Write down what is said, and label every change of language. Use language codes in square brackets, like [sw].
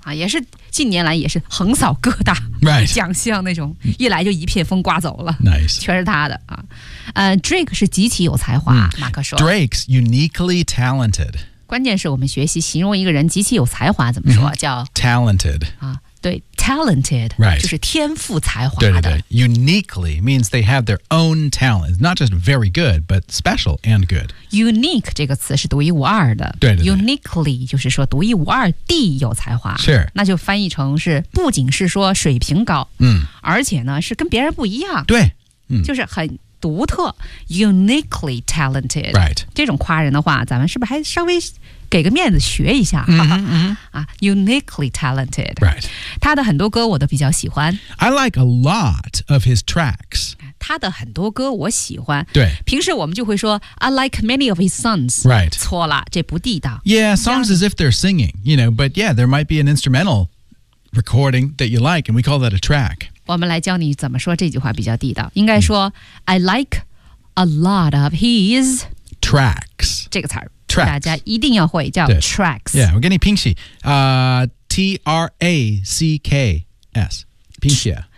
[zh] 啊、也是近年来也是横扫各大、 [en] right. [zh] 奖项那种一来就一片风刮走了 [en] Nice [zh] 全是他的、啊Drake 是极其有才华、mm. 马克说 [en] Drake's uniquely talented [zh] 关键是我们学习形容一个人极其有才华怎么说、 [en] mm-hmm. [zh] 叫 [en] Talented、 [zh] 啊对 talented、 [en] right. [zh] 就是天赋才华的对对对 [en] Uniquely means they have their own talent Not just very good, but special and good [zh] Unique 这个词是独一无二的对对对 Uniquely 就是说独一无二地有才华 [en] sure. [zh] 那就翻译成是不仅是说水平高、嗯、而且呢是跟别人不一样对、嗯、就是很独特 [en] Uniquely talented、 right. [zh] 这种夸人的话咱们是不是还稍微给个面子学一下、 [en] mm-hmm, mm-hmm. Uniquely talented、 right. [zh] 他的很多歌我都比较喜欢 [en] I like a lot of his tracks [zh] 他的很多歌我喜欢对平时我们就会说 [en] I like many of his songs、 right. [zh] 错了这不地道 [en] Yeah, songs as if they're singing you know, But yeah, there might be an instrumental recording that you like And we call that a track [zh] 我们来教你怎么说这句话比较地道应该说、mm. [en] I like a lot of his tracks [zh] 这个词儿 [en] Tracks. [zh] 大家一定要会叫 tracks [en] Yeah, [zh] 我给你拼写、T-R-A-C-K-S 拼写